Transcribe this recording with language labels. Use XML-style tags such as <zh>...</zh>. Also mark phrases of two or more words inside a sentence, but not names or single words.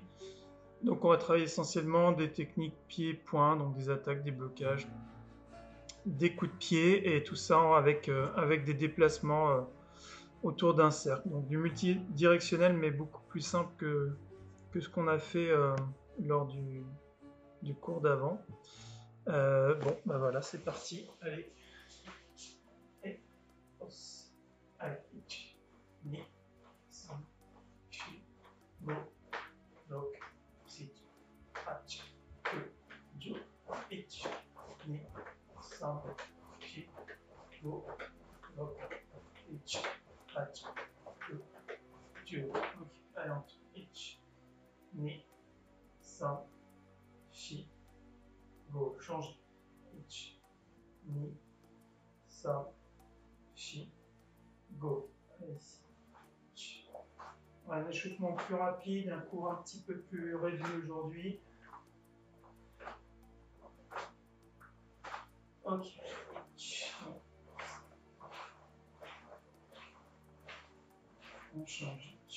<fr>Donc on va travailler essentiellement des techniques pied-point, donc des attaques, des blocages, des coups de pied et tout ça avec des déplacements autour d'un cercle. Donc du multidirectionnel mais beaucoup plus simple que ce qu'on a fait lors du cours d'avant. Bon, bah voilà, c'est parti. Allez. Et os. Allez.</fr> <ja>二 三 四 五. 六 七 八 九 十 一 二. 三 四 五 六. 一 八 九 十.</ja> <fr>Ok. Allez, on tourne. Ich.</fr> <ja>二 三 四. Go. Change. 一 二. 三 四 五.</ja> <fr>Allez, ici. Un échauffement plus rapide, un cours un petit peu plus réduit aujourd'hui. Ok. On change.</fr>